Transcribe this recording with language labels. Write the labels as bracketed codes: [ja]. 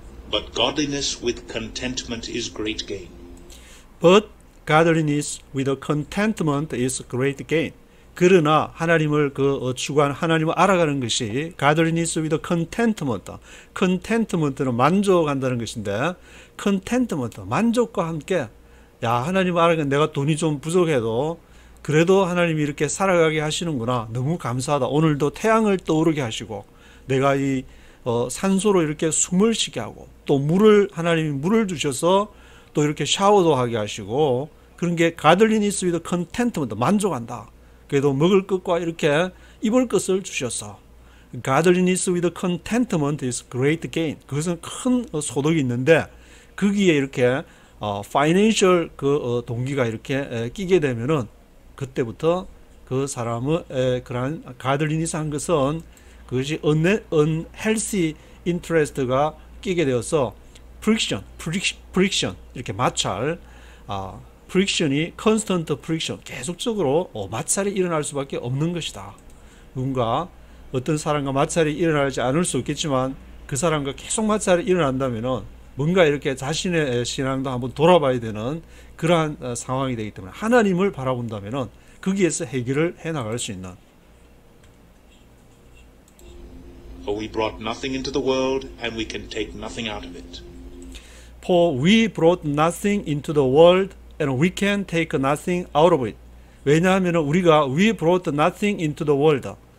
[en] But godliness with contentment is great gain. But godliness with contentment is great gain. [ko] 그러나 하나님을 추구하는 하나님을 알아가는 것이 [en] godliness with contentment. contentment [ko] 는 만족한다는 것인데 contentment 만족과 함께 야 하나님을 알아가는 내가 돈이 좀 부족해도 그래도 하나님이 이렇게 살아가게 하시는구나 너무 감사하다. 오늘도 태양을 떠오르게 하시고 내가 이 산소로 이렇게 숨을 쉬게 하고 또 하나님이 물을 주셔서 또 이렇게 샤워도 하게 하시고 그런 게 [en] godliness with contentment [ko] 만족한다. 그래도 먹을 것과 이렇게 입을 것을 주셨어. [en] godliness with contentment is great gain. [ko] 그것은 큰 소득이 있는데 거기에 이렇게 financial 동기가 이렇게 끼게 되면은 그때부터 그 사람의 그러한 godliness 한 것은 그것이 [en] unhealthy interest [ko] 가 끼게 되어서 friction 이렇게 마찰 friction이 [en] constant friction [ko] 계속적으로 마찰이 일어날 수밖에 없는 것이다. 누군가 어떤 사람과 마찰이 일어나지 않을 수 있겠지만 그 사람과 계속 마찰이 일어난다면은 뭔가 이렇게 자신의 신앙도 한번 돌아봐야 되는 그러한 상황이 되기 때문에 하나님을 바라본다면은 거기에서 해결을 해 나갈 수 있는 [en] For we brought nothing into the world, and we can take nothing out of it. For we brought nothing into the world, and we can take nothing out of it. [ko] 왜냐하면 우리가 [en] we brought nothing into the world.